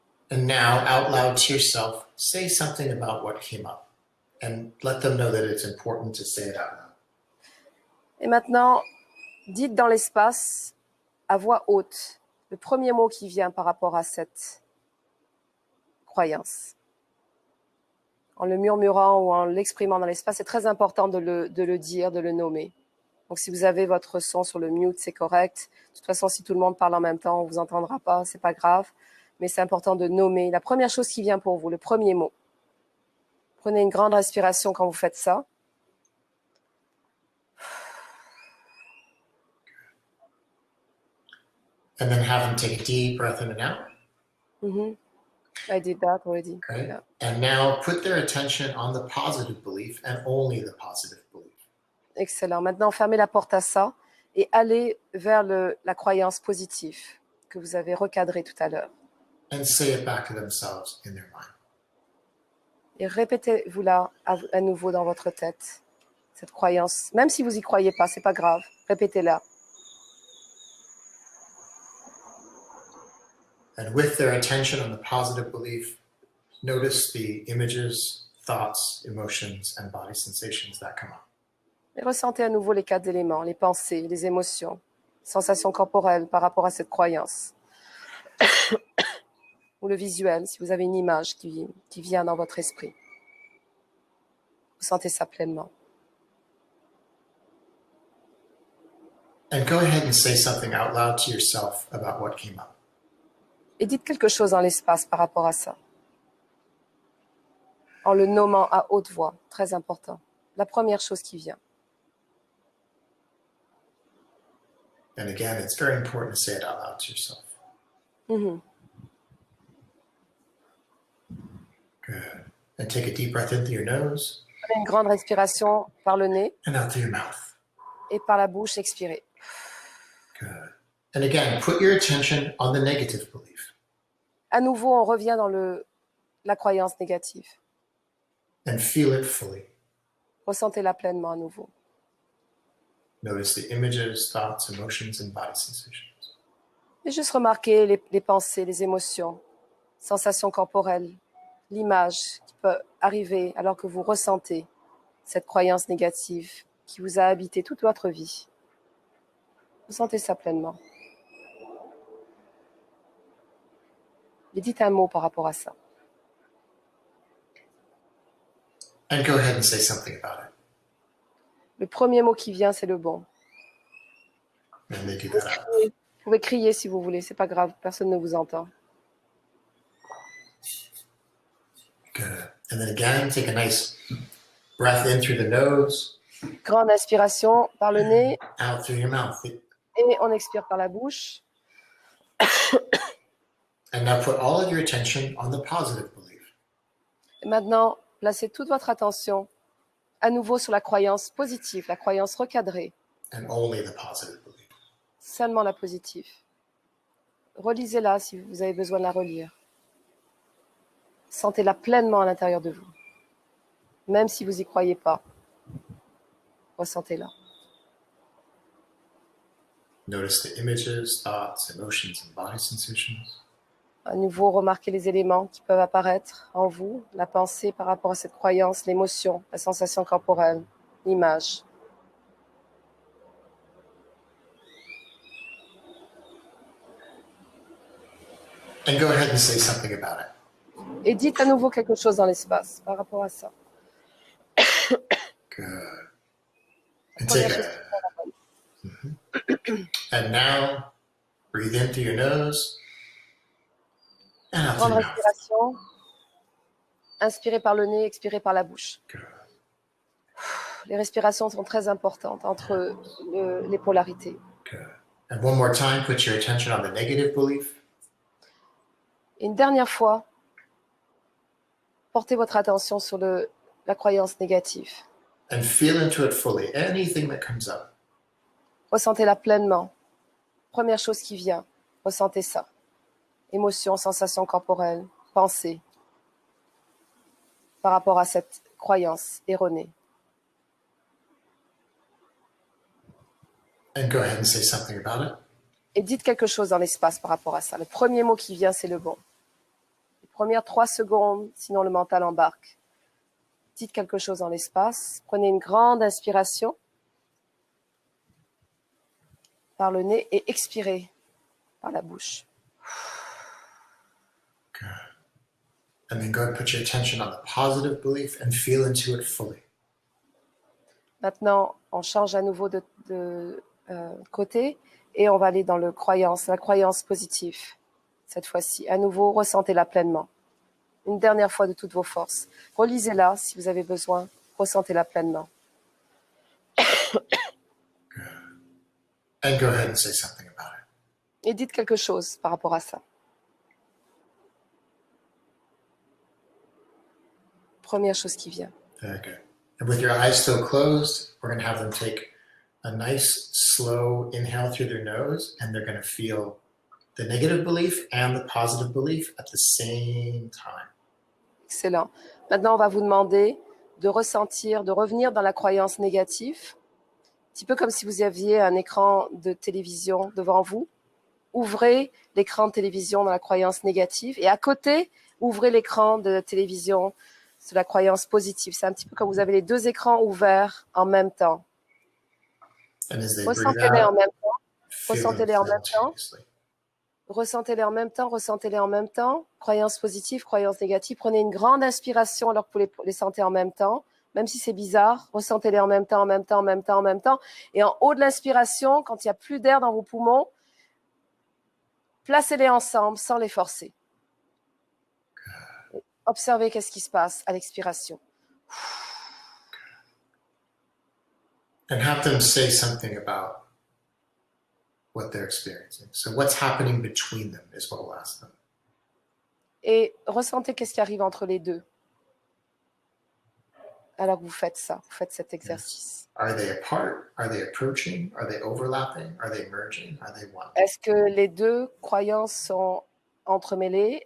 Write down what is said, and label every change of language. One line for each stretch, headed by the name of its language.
English: And now, out loud to yourself, say something about what came up. And let them know that it's important to say it out loud.
French: Et maintenant, Dites dans l'espace, à voix haute, le premier mot qui vient par rapport à cette croyance. En le murmurant ou en l'exprimant dans l'espace, c'est très important de le dire, de le nommer. Donc, si vous avez votre son sur le mute, c'est correct. De toute façon, si tout le monde parle en même temps, on vous entendra pas, c'est pas grave. Mais c'est important de nommer la première chose qui vient pour vous, le premier mot. Prenez une grande respiration quand vous faites ça.
English: And then have them take a deep breath in and out. Mm-hmm. I did that already. Okay. Yeah. And now put their attention on the positive belief and only the positive belief. Excellent.
French: Maintenant, fermez la porte à ça et allez vers la croyance positive que vous avez recadrée tout à l'heure.
English: And say it back to themselves in their mind.
French: Et répétez-vous-la à nouveau dans votre tête, cette croyance. Même si vous n'y croyez pas, c'est pas grave. Répétez-la.
English: And with their attention on the positive belief, notice the images, thoughts, emotions, and body sensations that come up.
French: Et ressentez à nouveau les 4 éléments, les pensées, les émotions, sensations corporelles par rapport à cette croyance. Ou le visuel, si vous avez une image qui vient dans votre esprit. Ressentez ça pleinement.
English: And go ahead and say something out loud to yourself about what came up.
French: Et dites quelque chose dans l'espace par rapport à ça. En le nommant à haute voix, très important. La première chose qui vient.
English: And again, it's very important to say it out loud to yourself. Mm-hmm. Good. And take a deep breath in through your nose.
French: Prenez une grande respiration par le nez
English: and out through your mouth.
French: Et par la bouche, expirez.
English: Good. And again, put your attention on the negative belief.
French: À nouveau, on revient dans la croyance négative.
English: And feel it fully.
French: Ressentez-la pleinement à nouveau.
English: Notice the images, thoughts, emotions, and body sensations.
French: Et juste remarquer les pensées, les émotions, sensations corporelles, l'image qui peut arriver alors que vous ressentez cette croyance négative qui vous a habité toute votre vie. Ressentez ça pleinement. Et dites un mot par rapport à ça.
English: And go ahead and say something about it.
French: Le premier mot qui vient, c'est le bon.
English: And they do that out.
French: Vous pouvez crier si vous voulez, c'est pas grave, personne ne vous entend.
English: Good. And then again, take a nice breath in through the nose.
French: Grande inspiration par le nez
English: Out through your mouth.
French: et on expire par la bouche.
English: And now put all of your attention on the positive belief.
French: Et maintenant, placez toute votre attention à nouveau sur la croyance positive, la croyance recadrée,
English: And only the positive belief.
French: seulement la positive. Relisez-la si vous avez besoin de la relire. Sentez-la pleinement à l'intérieur de vous. Même si vous n'y croyez pas, ressentez-la.
English: Notice the images, thoughts, emotions, and body sensations.
French: À nouveau, remarquez les éléments qui peuvent apparaître en vous, la pensée par rapport à cette croyance, l'émotion, la sensation corporelle, l'image.
English: And go ahead and say something about it.
French: Et dites à nouveau quelque chose dans l'espace par rapport à ça.
English: Good. And take a. And now, breathe in through your nose and out through
French: Grande
English: your mouth.
French: respiration. Inspirez par le nez, expirez par la bouche.
English: Good.
French: Les respirations sont très importantes entre les polarités.
English: Good. And one more time, put your attention on the negative belief.
French: Et une dernière fois, portez votre attention sur la croyance négative.
English: And feel into it fully. Anything that comes up.
French: Ressentez-la pleinement. Première chose qui vient, ressentez ça. Émotion, sensation corporelle, pensée par rapport à cette croyance erronée. And go ahead and say something about it. Et dites quelque chose dans l'espace par rapport à ça. Le premier mot qui vient, c'est le bon. Les premières 3 secondes, sinon le mental embarque. Dites quelque chose dans l'espace. Prenez une grande inspiration. par le nez et expirez par la bouche.
English: Good. And then go ahead and put your attention on the positive belief and feel into it fully.
French: Maintenant, on change à nouveau de côté et on va aller dans la croyance positive. Cette fois-ci, à nouveau, ressentez-la pleinement. Une dernière fois de toutes vos forces. Relisez-la si vous avez besoin. Ressentez-la pleinement. And go ahead and say something about it. Et dites quelque chose par rapport à ça. Première chose qui vient.
English: Very good. And with your eyes still closed, we're going to have them take a nice, slow inhale through their nose, and they're going to feel the negative belief and the positive belief at the same time. Excellent.
French: Maintenant, on va vous demander de ressentir, de revenir dans la croyance négative, un petit peu comme si vous aviez un écran de télévision devant vous. Ouvrez l'écran de télévision dans la croyance négative et à côté, ouvrez l'écran de télévision sur la croyance positive. C'est un petit peu comme vous avez les deux écrans ouverts en même temps.
English: And as they breathe
French: Ressentez-les en
English: out,
French: même temps.
English: feel them
French: Ressentez-les en même temps.
English: simultaneously.
French: Ressentez-les en même temps, ressentez-les en même temps. Croyance positive, croyance négative. Prenez une grande inspiration alors que vous les sentez en même temps. Même si c'est bizarre, ressentez-les en même temps, en même temps, en même temps, en même temps. Et en haut de l'inspiration, quand il n'y a plus d'air dans vos poumons, placez-les ensemble sans les forcer. Observez qu'est-ce qui se passe à l'expiration.
English: And have them say something about what they're experiencing. So what's happening between them is what we'll ask them.
French: Et ressentez qu'est-ce qui arrive entre les deux. Alors que vous faites ça, vous faites cet exercice.
English: Are they apart? Are they approaching? Are they overlapping? Are they merging? Are they one?
French: Est-ce que les deux croyances sont entremêlées?